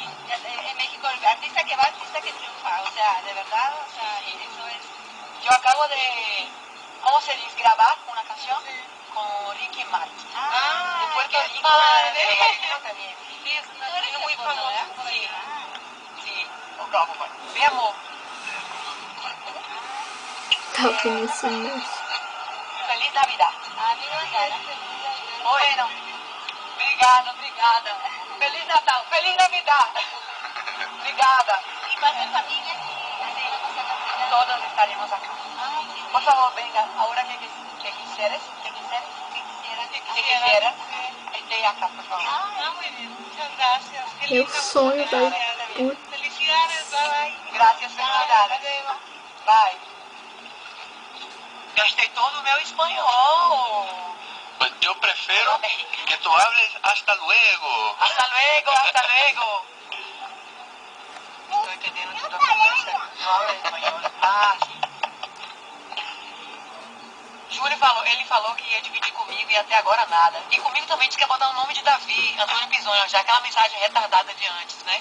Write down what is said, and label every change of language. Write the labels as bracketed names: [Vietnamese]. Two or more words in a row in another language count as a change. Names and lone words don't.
[Spanish] En México, el artista que va, artista que triunfa. O sea, de verdad, o sea, y eso es... Yo acabo de, ¿cómo se dice? Grabar una canción con Ricky Martin. Ah, de Puerto qué Rico, padre. de Guayaquil también. Sí, es un Tú eres artista muy famoso, famosa. ¿verdad? Sí. Ah. Sí. Mi amor, [Portuguese] Tá finíssimo. [Spanish] feliz Navidad. [Portuguese] Obrigada. Bueno, obrigada. Feliz Natal, [Spanish] feliz Navidad. [Portuguese] Obrigada. [Spanish] Y vas en familia, así vamos a pasar. Todos estaremos acá. Ay, qué Por favor, venga, ahora que quisieras, que quisieran, esté acá, por favor. Ah, muy bien, muchas gracias. Qué [Portuguese] Meu [Spanish] linda [Portuguese] sonho [Spanish] música. [Portuguese] vai. [Spanish] Felicidades, [English] bye bye. [Spanish] Gracias, felicidades. luego. Bye. [Portuguese] Gastei todo o meu espanhol. [Spanish] Pues yo prefiero que tú hables hasta luego. Hasta luego, hasta luego. [Portuguese] Estou entendendo tudo a conversa. Não habla espanhol. Ah, sim. Júlio falou, ele falou que ia dividir comigo e até agora nada. E comigo também disse que ia botar o nome de Davi, Antônio Pisonha, já aquela mensagem retardada de antes, né?